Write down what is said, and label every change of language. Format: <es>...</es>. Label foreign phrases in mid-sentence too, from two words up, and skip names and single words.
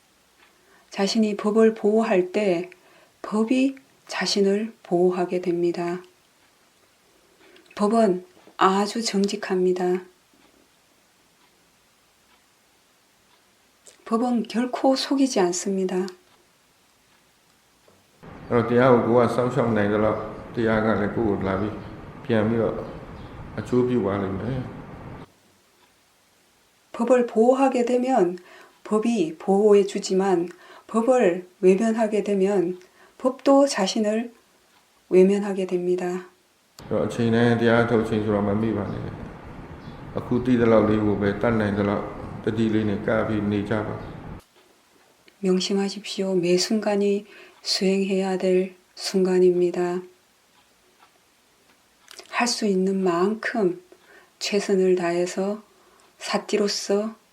<ko>자신이 법을 보호할 때 법이 자신을 보호하게 됩니다. 법은 아주 정직합니다. 법은 결코 속이지 않습니다.</ko> <my>အဲ့တော့တရားကိုကိုယ်ကစောင့်ရှောက်နိုင်ကြတော့တရားကလည်းကိုယ့်ကိုလာပြီးပြန်ပြီးတော့အကျိုးပြုပါလိမ့်မယ်</my> <ko>법을 보호하게 되면 법이 보호해 주지만 법을 외면하게 되면 법도 자신을 외면하게 됩니다.</ko> <my>အဲ့တော့အချိန်တိုင်းတရားထုတ်ချိန်ဆိုတော့မမိပါနဲ့အခုတည်တဲ့လောက်လေးကိုပဲတတ်နိုင်တဲ့လောက်တတိလေးနဲ့ကပ်ပြီးနေကြပါ</my> <ko>명심하십시오. 매 순간이 수행해야 될 순간입니다. 할 수 있는 만큼 최선을 다해서 사띠로서</ko>